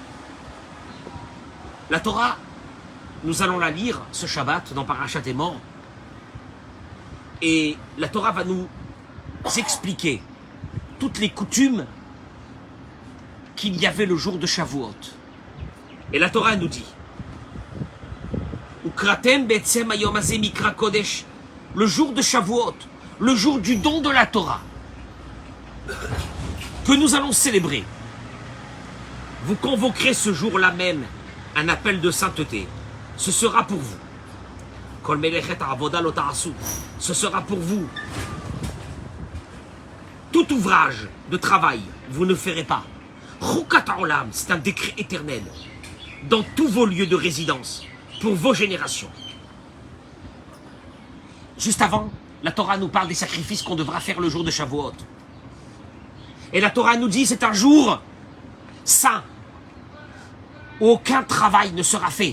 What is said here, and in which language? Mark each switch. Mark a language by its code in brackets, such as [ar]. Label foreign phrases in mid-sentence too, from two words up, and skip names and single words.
[fr] La Torah, nous allons la lire ce Shabbat dans Parashat Emor. Et la Torah va nous expliquer toutes les coutumes qu'il y avait le jour de Shavuot. Et la Torah nous dit [he] וקראתם בעצם היום הזה מקרא קדש, [fr] le jour de Shavuot, le jour du don de la Torah, que nous allons célébrer. Vous convoquerez ce jour-là même un appel de sainteté. Ce sera pour vous. [he] כל מלאכת עבודה לא תעשו. [fr] Ce sera pour vous. Tout ouvrage de travail, vous ne ferez pas. [he] חקת עולם, [fr] c'est un décret éternel. Dans tous vos lieux de résidence, pour vos générations. Juste avant, la Torah nous parle des sacrifices qu'on devra faire le jour de Shavuot. Et la Torah nous dit c'est un jour saint, où aucun travail ne sera fait.